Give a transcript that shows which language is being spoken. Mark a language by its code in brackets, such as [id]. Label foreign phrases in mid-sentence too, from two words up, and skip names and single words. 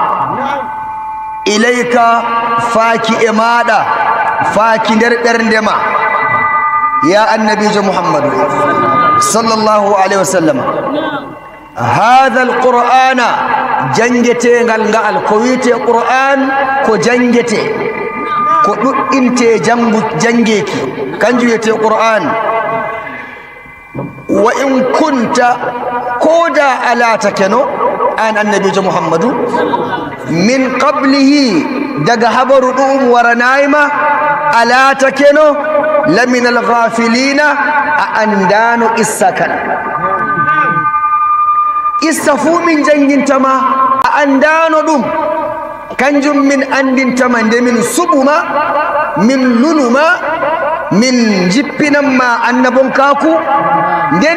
[ff] ilayka faaki e maɗa faaki nder ɓerdema ya annabijo muhammadu [ar] صلى الله عليه وسلم [ff] hada alqur'ana jangetengal ngal ko wiyete qur'an ko jangete ko ɗuɗɗinte jangeki kanjum wiyete qur'an [ar] وإن كنت [ff] koda alatake no an annabijo muhammadu [ar] من قبله [ff] daga habaru ɗum waranayma alatake no [ar] لمن الغافلين [ff] a andano qissa kan qissa fuu min jangintama a andano ɗum kanjum min andintama nde min suɓuma min lunuma min jippinanma annabon kaku nden